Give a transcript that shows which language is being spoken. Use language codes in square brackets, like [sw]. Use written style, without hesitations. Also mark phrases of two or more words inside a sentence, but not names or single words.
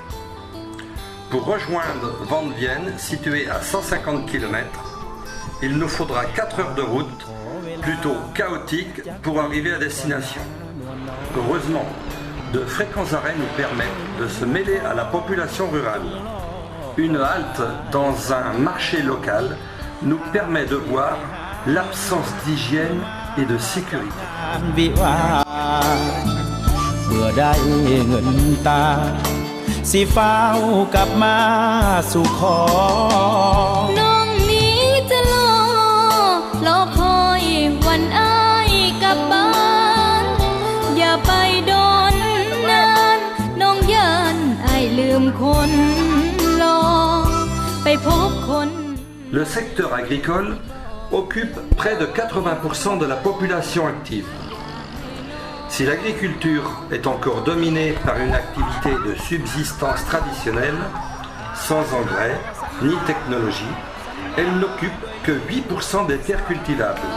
[fr] Pour rejoindre Van Vienne, situé à 150 km, il nous faudra 4 heures de route, plutôt chaotique, pour arriver à destination. Heureusement, de fréquents arrêts nous permettent de se mêler à la population rurale. Une halte dans un marché local nous permet de voir l'absence d'hygiène et de sécurité. [tts] เมื่อได้เงินตาสิฟ้าวกลับมาสู่ขอน้องนี้จะรอคอยวันอ้ายกลับบ้านอย่าไปโดนนานน้องย่านอ้ายลืมคนรอไปพบคน [fr] Le secteur agricole occupe près de 80% de la population active. Si l'agriculture est encore dominée par une activité de subsistance traditionnelle, sans engrais ni technologie, elle n'occupe que 8% des terres cultivables.